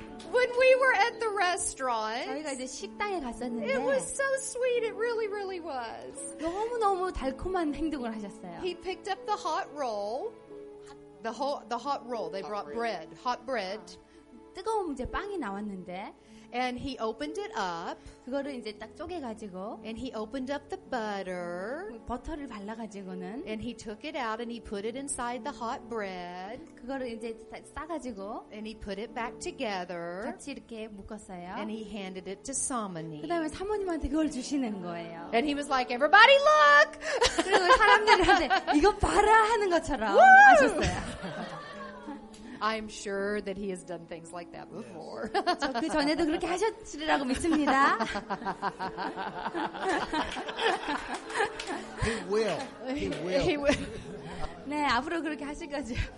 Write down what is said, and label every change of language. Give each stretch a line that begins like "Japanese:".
English: When we were at the restaurant,
Korean: 저희가 이제 식당에 갔었는데
English: it was so sweet. It really was.
Korean: 너무너무 달콤한 행동을 하셨어요.
English: He picked up the hot roll. The hot roll. They brought bread. Hot bread.
Korean: 뜨거운 이제 빵이 나왔는데
English: And he opened it up.
Korean: 그거를 이제 딱 쪼개가지고
English: And he opened up the butter.
Korean: 버터를 발라가지고는
English: And he took it out and he put it inside the hot bread.
Korean: 그거를 이제 싸가지고
English: And he put it back together.
Korean: 같이 이렇게 묶었어요.
English: And he handed it to Samani.
Korean: 그 다음에 사모님한테 그걸 주시는 거예요.
English: And he was like, everybody look!
Korean: 그리고 사람들한테 이거 봐라 하는 것처럼 하셨어요.
English: I'm sure that he has done things like that before.
Korean: 저 그 전에도 그렇게 하셨으리라고 믿습니다.
English: He will. He will. He would-
Korean: 네, 앞으로 그렇게 하실 거죠.